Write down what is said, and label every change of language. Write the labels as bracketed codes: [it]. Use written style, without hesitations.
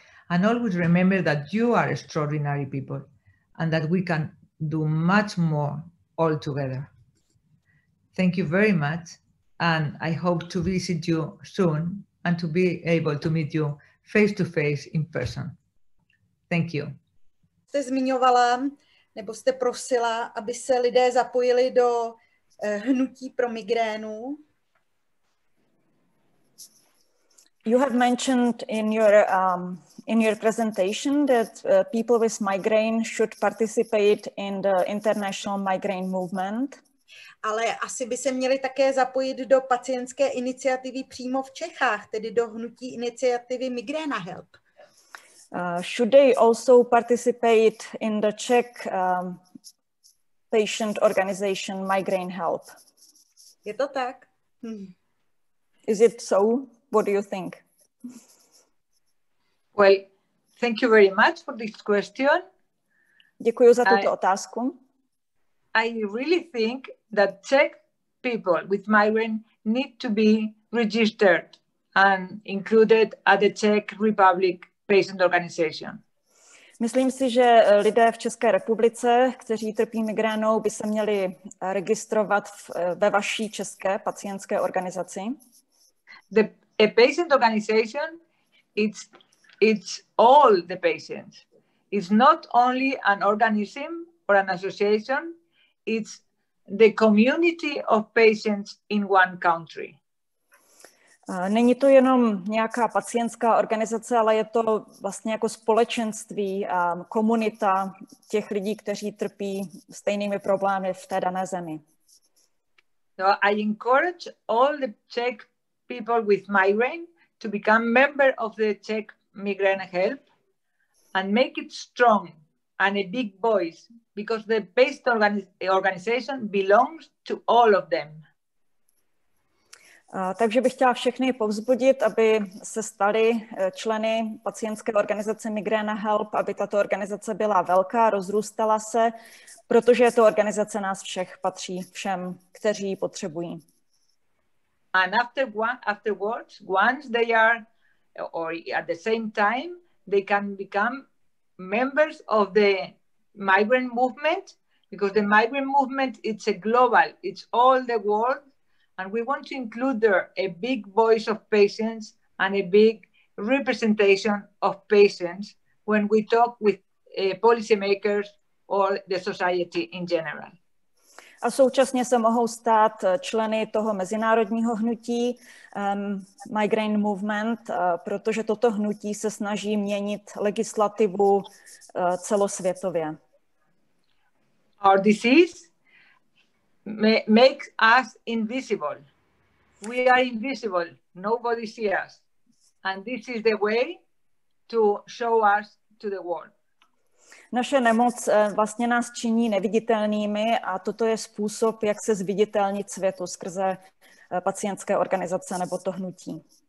[en] And always remember that you are extraordinary people and that we can do much more all together. Thank you very much. And I hope to visit you soon and to be able to meet you face to face in person. Thank you. [cs] Jste zmiňovala, nebo jste prosila, aby se lidé zapojili do hnutí pro migrénu. [en] You have mentioned in your presentation that people with migraine should participate in the international migraine movement. [cs] Ale asi by se měli také zapojit do pacientské iniciativy přímo v Čechách, tedy do hnutí iniciativy Migréna-help. [en] Should they also participate in the Czech patient organization Migréna-help? [cs] Je to tak? [en] Is it so? What do you think? Well, thank you very much for this question. [cs] Děkuji za tuto otázku. [en] I really think that Czech people with migraine need to be registered and included at the Czech Republic Patient Organization? [cs] Myslím si, že lidé v České republice, kteří trpí migrénou, by se měli registrovat ve vaší české pacientské organizaci. [en] A patient organization, it's all the patients. It's not only an organism or an association, it's the community of patients in one country. [cs] Není to jenom nějaká pacientská organizace, ale je to vlastně jako společenství a komunita těch lidí, kteří trpí stejnými problémy v té dané zemi. [en] So I encourage all the Czech people with migraine to become member of the Czech Migréna-help and make it strong and a big voice, because the patient organization belongs to all of them. [cs] Takže bych chtěla všechny povzbudit, aby se stali členy pacientské organizace Migréna-help, aby tato organizace byla velká, rozrůstala se, protože je to organizace nás všech, patří všem, kteří ji potřebují. [en] And afterwards, once they are, or at the same time, they can become members of the migrant movement, because the migrant movement, it's a global, it's all the world. And we want to include there a big voice of patients and a big representation of patients when we talk with policymakers or the society in general. [cs] A současně se mohou stát členy toho mezinárodního hnutí Migraine Movement, protože toto hnutí se snaží měnit legislativu celosvětově. [en] Our disease makes us invisible. We are invisible. Nobody sees us. And this is the way to show us to the world. [cs] Naše nemoc vlastně nás činí neviditelnými a toto je způsob, jak se zviditelnit světu skrze pacientské organizace nebo to hnutí.